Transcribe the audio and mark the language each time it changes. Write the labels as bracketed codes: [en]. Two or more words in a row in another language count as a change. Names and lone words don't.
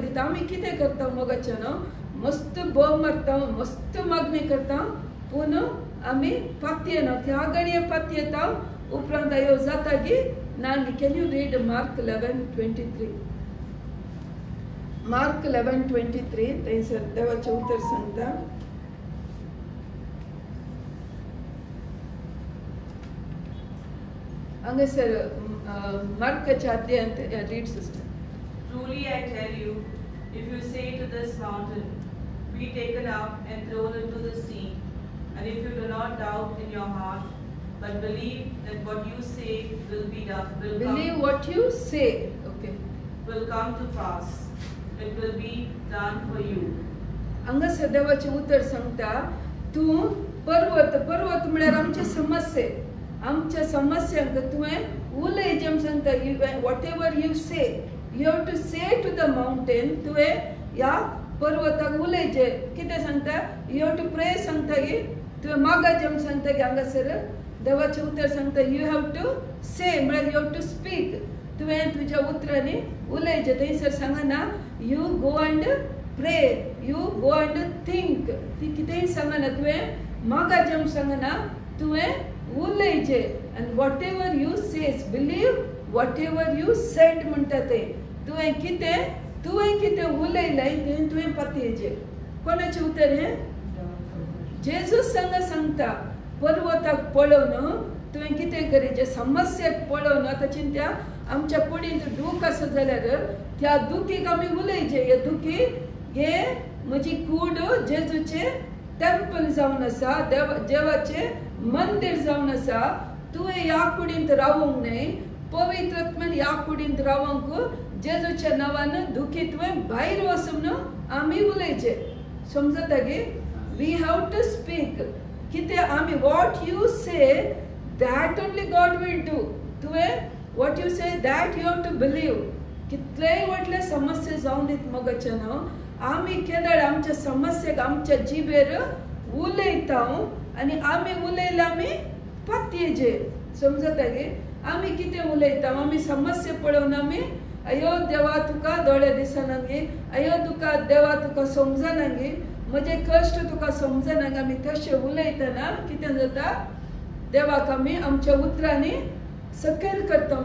[kok] दिता आमी कितें करता मोगाच्या न्हू मस्त बोव मारता मस्त मागणी करता पूण आमी पातयेना त्या घडये पातयेता उपरांत अयो जाता की नानी [en] can you read Mark 11:23 Mark 11:23 [kok] थंयसर देवाचें उतर सांगता हांगासर मार्काच्या अध्यायांत [en] read sister Truly I tell you, if you say to this mountain, be taken up and thrown into the sea, and if you do not doubt in your heart, but believe that what you say will be done. Believe what you say. Okay. Will come to pass. It will be done for you. [kok] हांगासर देवाचे उतर सांगता तू पर्वत म्हळ्यार आमचे समस्ये आमच्या समस्यांक तुवें उलय जेम सांगता [en] whatever you say you have to say to the [kok] माउंटेन तुवें या पर्वताक उलयचे कितें सांगता [en] you have to pray [kok] सांगता की तुवें मागा जेम सांगता की हांगासर देवाचे उतर सांगता [en] you have to say [kok] म्हळ्यार [en] you have to speak [kok] तुवें तुज्या उतरांनी उलयचे थंयसर सांगना [en] you go and pray you go and think [kok] ती कितेंय सांगना तुवें मागा जेम सांगना तुवें उलयचे [en] and whatever you says believe whatever you said [kok] म्हणटा ते तुवें कितें उलयलें तें तुवें पातयेचें कोणाचें उतर हें जेजूस सांगता पर्वताक पळोवन तुवें कितें करीचें समस्याक पळोवन आतां चिंत्या आमच्या कुडींत दूख आसा जाल्यार त्या दुखीक आमी उलयचे हे दुखी हे म्हजी कूड जेजूचें टेंपल जावन आसा देवाचें मंदिर जावन आसा तुवें ह्या कुडींत रावूंक न्हय पवित्र आत्म्यान ह्या कुडींत रावूंक जेजूच्या नांवान दुखी तुवें भायर वचून आमी उलयचे समजता गे [en] we have to speak [kok] कितें आमी [en] what you say that only God will do [kok] तुवें [en] what you say that you have to believe [kok] कितलेय व्हडले समस्या जावन दीत मोगाचे न्हू आमी केदळ आमच्या समस्येक आमच्या जिबेर उलयता आनी आमी उलयले आमी पातयेचे समजता गे आमी कितें उलयता आमी समस्या पळोवन आमी अयो देवा तुका दोळे दिसना गे अयो तुका देवा तुका समजना गे म्हजे कश्ट तुका समजना गे आमी तशें उलयतना कितें जाता देवाक आमी आमच्या उतरांनी सकयल करता